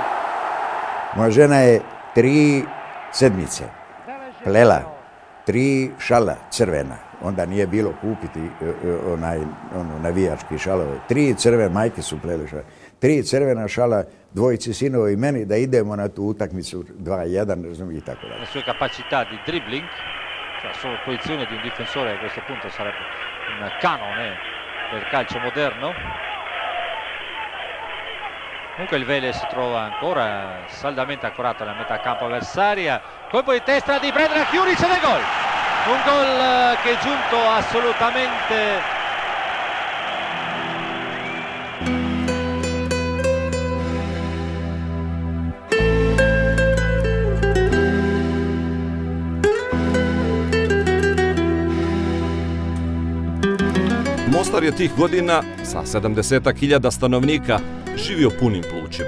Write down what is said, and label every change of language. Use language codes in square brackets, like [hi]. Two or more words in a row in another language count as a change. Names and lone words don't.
[bs] Moja žena je 3 sedmice plela, 3 šala crvena. Onda nije bilo kupiti navijački šalove. 3 crvene, majke su plele šale. 3 crvena šala, dvojici sinova i meni da idemo na tu utakmicu 2-1, razumije i tako dalje. [it] Le sue capacità di dribbling, cioè solo posizione di un difensore a questo punto sarebbe un canone del calcio moderno. Comunque il Vélez si trova ancora saldamente ancorato nella metà campo avversaria. Colpo di testa di Predrag Juric del gol. Un gol che è giunto assolutamente [bs] Mostar je tih godina sa 70.000 stanovnika živio punim plućima.